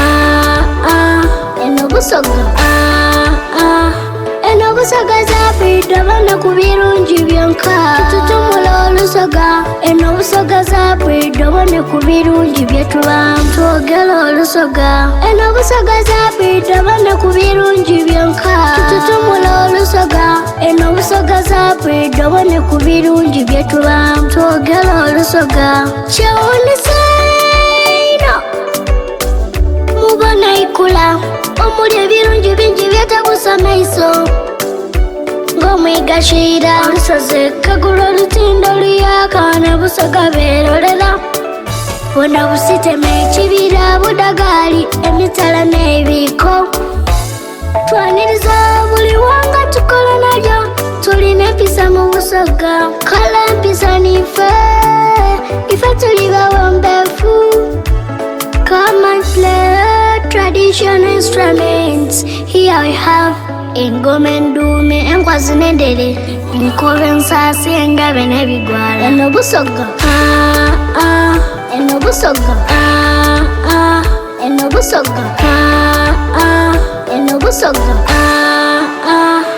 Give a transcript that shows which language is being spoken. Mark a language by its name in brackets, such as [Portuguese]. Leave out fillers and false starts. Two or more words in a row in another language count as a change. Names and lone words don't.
[Soga] eno busoga eno busoga zapita bana ku birungi byonka tututumula olusoga, eno busoga zapita bana ku birungi byetuba twogera olusoga, eno busoga zapita bana ku birungi byonka tututumula olusoga, eno busoga zapita bana ku birungi byetuba twogera olusoga. Kyewuunyisa ino mubona ikula omuli ebirungi bingi byetabusa maiso ng'omwigashira olusozi kagula olutindo luyaka ne busoga beerolera bwonna busitema ekibira budagali emitala n'ebiko twaniriza buli wanga tukola nalyo tulina empisa mu busoga kala empisa nife ife tuli bawombefu. [English] Come and play traditional instruments. Here we have [Soga] ingoma endume enkwazi n'endere enkobe ensasi engabe n'ebigwala eno busoga eno busoga eno busoga eno busoga